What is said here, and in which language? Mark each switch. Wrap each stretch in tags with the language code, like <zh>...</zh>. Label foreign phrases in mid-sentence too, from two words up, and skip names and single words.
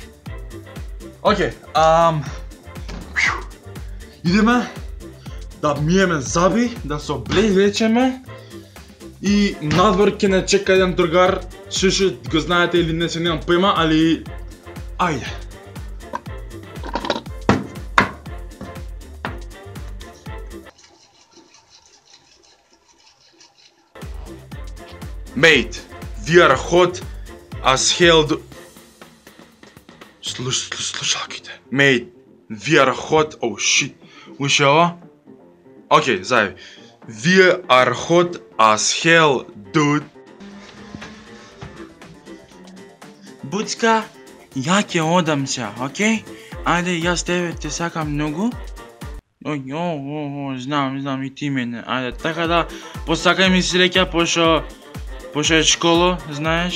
<mk>Океј, идеме да миеме заби, да се облечеме и надвор ќе не чека еден другар, што го знаете или не се немам појма, али ајде.</mk> <en>Mate, we are hot as hell. Слушалките. Mate, we are hot. Oh shit.</en> <mk>Уште ова? Океј, зајави.</mk> <en>We are hot as hell, dude.</en> <mk>Буцка, ја ќе одам сега, океј? Ајде, јас тебе те сакам многу. Знам и ти мене. Ајде, така да посакај ми среќа, пошто е школа, знаеш?</mk>